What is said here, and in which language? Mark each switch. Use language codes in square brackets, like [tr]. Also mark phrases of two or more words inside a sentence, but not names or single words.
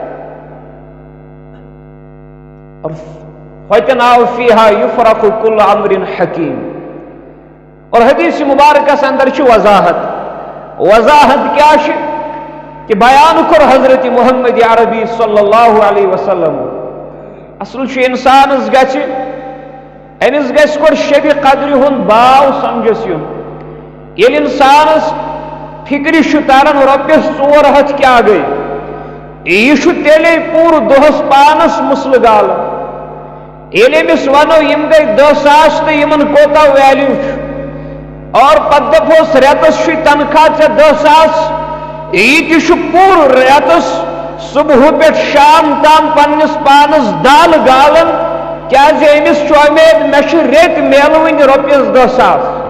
[ks] اور [ar] فَتِنَا فِيهَا يُفْرَقُ كُلُّ أَمْرٍ حَكِيمٍ [ks] اور حدیث مبارکس اندر چھُ وضاحت کیا چھِ کہ بیان کور حضرت محمد عربی [ar] صلی اللہ علیہ [ks] وسلم اصل چھُ انسانس گژھِ أمس گژھِ گۄڈٕ شبِ قدرِ ہُنٛد باو سمجھس یُن ییٚلہِ انسانس فکرِ چھُ تران رۄپیس 400 کیٛاہ گٔے یہِ چھُ تیٚلے پوٗرٕ دۄہس پانس مسلہٕ گالان ییٚلہِ أمِس ونو یِم گٔے 10,000 تہٕ یِمن کوتاہ ویلیوٗ چھُ اور پتہٕ دپہوس رٮ۪تس چھُے تنخواہ ژےٚ 10,000 یہِ تہِ چھُ پوٗرٕ رٮ۪تس صبح پٮ۪ٹھ شام تام پننس پانس دال گالان کیازِ أمِس چھُ اُمید مےٚ چھِ رٮ۪تۍ میلوٕنۍ رۄپیس 10,000